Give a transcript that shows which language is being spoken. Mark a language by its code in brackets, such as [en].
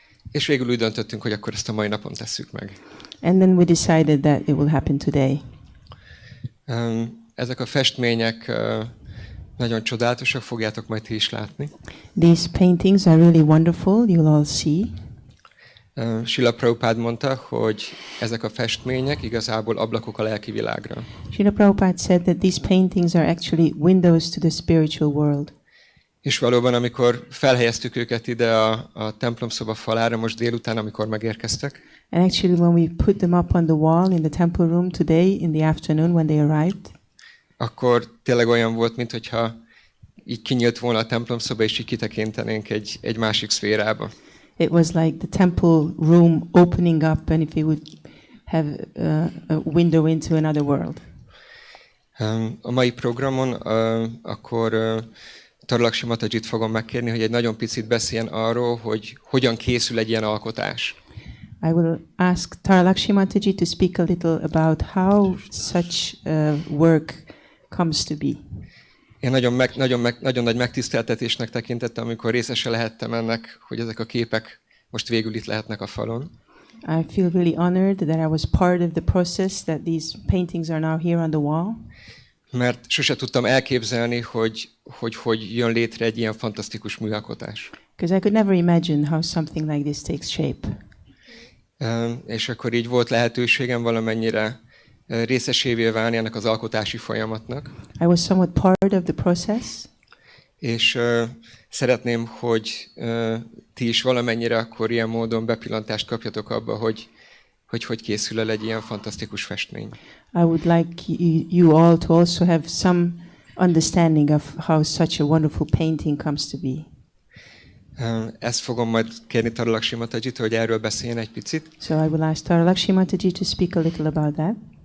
[hu] És végül úgy döntöttünk, hogy akkor ezt a mai napon tesszük meg. [en] And then we decided that it will happen today. [hu] Ezek a festmények nagyon csodálatosak, fogjátok majd ti is látni. [en] These paintings are really wonderful, you'll all see. [hu] Srila Prabhupada mondta, hogy ezek a festmények igazából ablakok a lelki világra. [en] Srila Prabhupada said that these paintings are actually windows to the spiritual world. [hu] És valóban, amikor felhelyeztük őket ide a templomszoba falára most délután, amikor megérkeztek, [en] and actually when we put them up on the wall in the temple room today in the afternoon when they arrived, [hu] akkor tényleg olyan volt, mintha így kinyílt volna a templomszoba, és így kitekintenénk egy másik szférába. [en] It was like the temple room opening up, and if we would have a window into another world. [hu] A mai programon akkor Taralakshmi Matajit fogom megkérni, hogy egy nagyon picit beszéljen arról, hogy hogyan készül egy ilyen alkotás. [en] I will ask Taralakshmi Mataji to speak a little about how such work comes to be. [hu] Én nagyon nagy megtiszteltetésnek tekintettem, amikor részese lehettem ennek, hogy ezek a képek most végül itt lehetnek a falon. [en] I feel really honored that I was part of the process, that these paintings are now here on the wall. [hu] Mert sose tudtam elképzelni, hogy jön létre egy ilyen fantasztikus műalkotás. [en] Because I could never imagine how something like this takes shape. [hu] És akkor így volt lehetőségem valamennyire részesévé válni ennek az alkotási folyamatnak. [en] I was somewhat part of the process. [hu] És szeretném, hogy ti is valamennyire akkor ilyen módon bepillantást kapjatok abba, hogy készül el egy ilyen fantasztikus festmény. [en] I would like you all to also have some understanding of how such a wonderful painting comes to be. [hu] Ezt fogom majd kérni Taralakshmi Matajit, hogy erről beszéljen egy picit. [en] So I will ask Taralakshmi Mataji to speak a little about that.